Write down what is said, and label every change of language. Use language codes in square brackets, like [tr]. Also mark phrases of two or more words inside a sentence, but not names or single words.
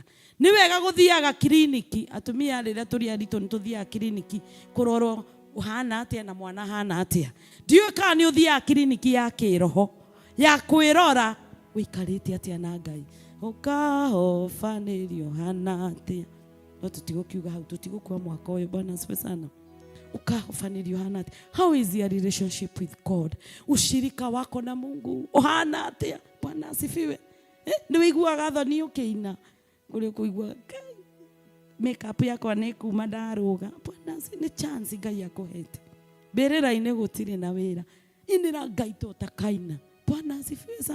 [ki] Nĩ wega gũthiaga kliniki, atumia rĩrĩa tũrĩ aritũ nĩ tũthiaga kliniki kũrorwo uhana atĩa na mwana hana atĩa. Ndiũĩ kana nĩ ũthiaga kliniki ya kĩroho ya kwĩrora ũikarĩte atĩa na Ngai, ũkahobanĩrio hana atĩa. No tũtigũkiuga hau, tũtigũkua mwaka ũyũ. [sw] Bwana asifiwe sana. [ki] Ukahofanĩrio hana atĩa. [en] How is your relationship with God? [sw] Ushirika wako na Mungu [ki] uhana atĩa? [sw] Bwana asifiwe. [ki] Nĩ wĩiguaga thoni ũkĩina ũrĩ kũigua makeup yakwa nĩ kuma ndarũga. Bwana nĩ chance Ngai akũhete. Mbĩrĩra-inĩ gũtirĩ na wĩra, inĩra Ngai tũtakaina. [sw] Bwana asifiwe sana.